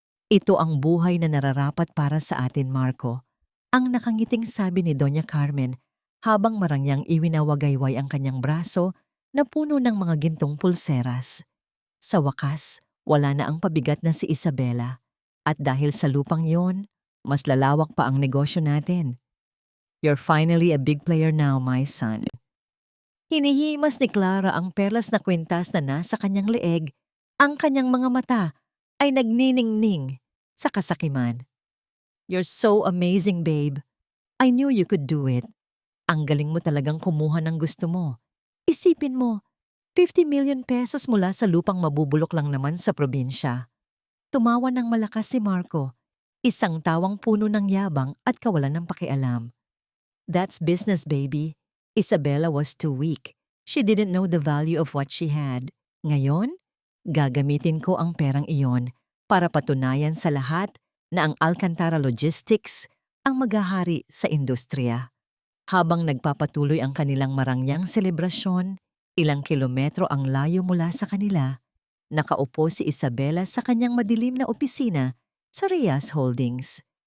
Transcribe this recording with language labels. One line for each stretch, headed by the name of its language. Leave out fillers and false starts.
Filipino: Ito ang buhay na nararapat para sa atin, Marco, ang nakangiting sabi ni Doña Carmen habang marangyang iwinawagayway ang kanyang braso na puno ng mga gintong pulseras. Sa wakas, wala na ang pabigat na si Isabela at dahil sa lupang yon, mas lalawak pa ang negosyo natin.
English: You're finally a big player now, my son.
Filipino: Hinihimas ni Clara ang perlas na kwintas na nasa kanyang leeg. Ang kanyang mga mata ay nagniningning sa kasakiman.
English: You're so amazing, babe. I knew you could do it.
Filipino: Ang galing mo talagang kumuha ng gusto mo. Isipin mo, 50 million pesos mula sa lupang mabubulok lang naman sa probinsya. Tumawa ng malakas si Marco, isang tawang puno ng yabang at kawalan ng pakialam.
English: That's business, baby. Isabela was too weak. She didn't know the value of what she had.
Filipino: Ngayon, gagamitin ko ang perang iyon para patunayan sa lahat na ang Alcantara Logistics ang maghahari sa industriya. Habang nagpapatuloy ang kanilang marangyang selebrasyon, ilang kilometro ang layo mula sa kanila, nakaupo si Isabela sa kanyang madilim na opisina sa Reyes Holdings.